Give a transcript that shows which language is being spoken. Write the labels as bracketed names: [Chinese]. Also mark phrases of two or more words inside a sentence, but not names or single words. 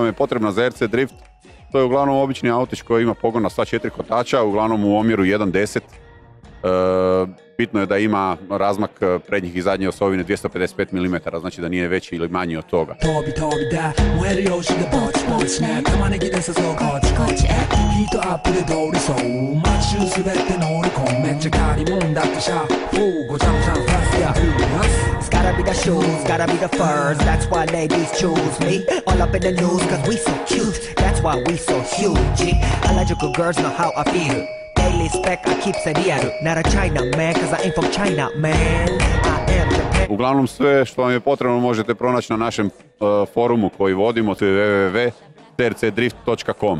[Croatian] je potrebna za RC Drift, to je uglavnom obični autić koji ima pogon na sva 4 kotača, uglavnom u omjeru 1:10. Bitno je da ima razmak prednjih i zadnje osovine 255 mm, znači da nije veći ili manji od toga. [English] Gotta be the shoes, gotta be the furs, that's why ladies choose me. All up in the news, cause we so cute, that's why we so huge. Electrical girls know how I feel. Daily spec, I keep it real. Not a China man, cause I ain't from China, man. I am Japan. [Croatian] Uglavnom sve što vam je potrebno možete pronaći na našem forumu koji vodimo, to je www.trcdrift.com.